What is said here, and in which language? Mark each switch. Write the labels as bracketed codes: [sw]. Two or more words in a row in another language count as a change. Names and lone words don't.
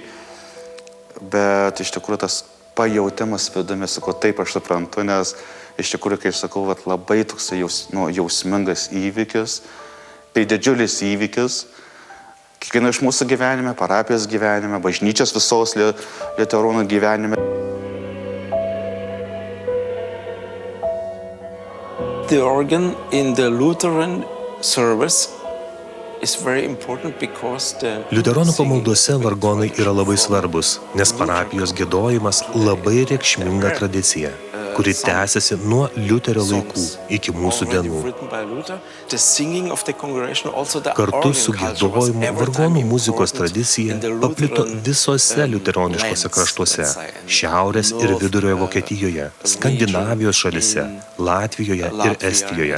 [lt] Bet iš tikrųjų tas pajautimas vidumi, sako, taip aš suprantu, nes iš tikrųjų, kai aš sakau, labai toks jausmingas įvykis, tai didžiulis įvykis, kiekvieno iš mūsų gyvenime, parapijos gyvenime, bažnyčios visos liuteronų gyvenime. [en] The organ in the Lutheran service is very important because the [lt] Liuteronų pamaldose vargonai yra labai svarbus, nes parapijos giedojimas labai reikšminga tradicija. kuri tęsiasi nuo Liuterio laikų iki mūsų dienų. Kartu su giedojimu vargonų muzikos tradicija paplito visose liuteroniškose kraštuose – Šiaurės ir Vidurio Vokietijoje, Skandinavijos šalyse, Latvijoje ir Estijoje.